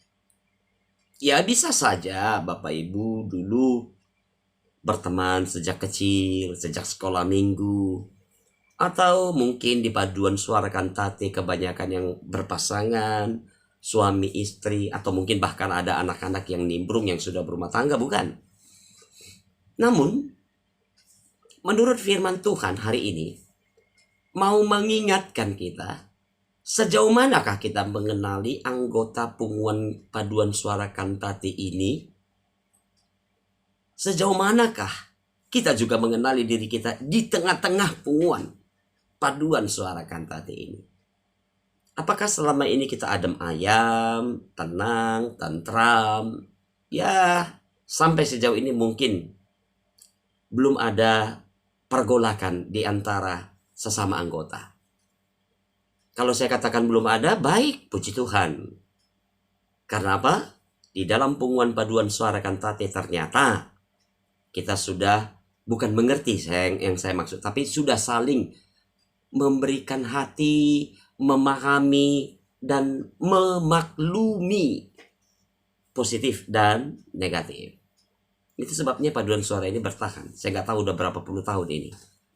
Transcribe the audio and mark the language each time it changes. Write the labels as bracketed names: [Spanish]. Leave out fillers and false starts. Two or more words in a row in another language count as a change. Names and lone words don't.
[Indonesian] Ya, bisa saja Bapak Ibu dulu berteman sejak kecil, sejak sekolah minggu, atau mungkin di paduan suara kantate kebanyakan yang berpasangan, suami istri, atau mungkin bahkan ada anak-anak yang nimbrung yang sudah berumah tangga, bukan? Namun, menurut firman Tuhan hari ini, mau mengingatkan kita, sejauh manakah kita mengenali anggota punguan paduan suara kantate ini? Sejauh manakah kita juga mengenali diri kita di tengah-tengah punguan paduan suara kantate ini? Apakah selama ini kita adem ayam, tenang, tentram? Ya, sampai sejauh ini mungkin belum ada pergolakan di antara sesama anggota. Kalau saya katakan belum ada, baik, puji Tuhan. Karena apa? Di dalam punguan paduan suara kantate ternyata kita sudah bukan mengerti yang saya maksud, tapi sudah saling memberikan hati, memahami, dan memaklumi positif dan negatif. Itu sebabnya paduan suara ini bertahan. Saya nggak tahu udah berapa puluh tahun ini.